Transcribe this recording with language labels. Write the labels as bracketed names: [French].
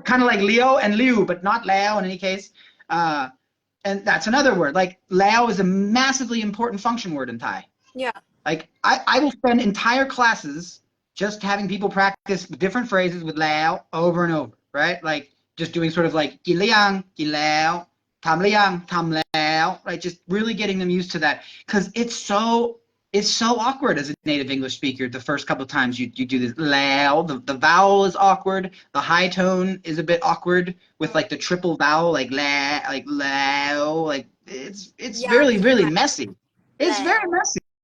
[English] Kind of like Leo and Liu, but not Lao in any case. And that's another word. Like Lao is a massively important function word in Thai. Yeah. Like I will spend entire classes just having people practice different phrases with Lao over and over, right? Like just doing sort of like [Thai] กินหรือยัง กินแล้ว ทำหรือยัง ทำแล้ว [English] right? Just really getting them used to that because it's so awkward as a native English speaker. The first couple of times you do this Lao, the vowel is awkward. The high tone is a bit awkward with like the triple vowel, like la, like Lao, like it's really, really messy. It's very messy.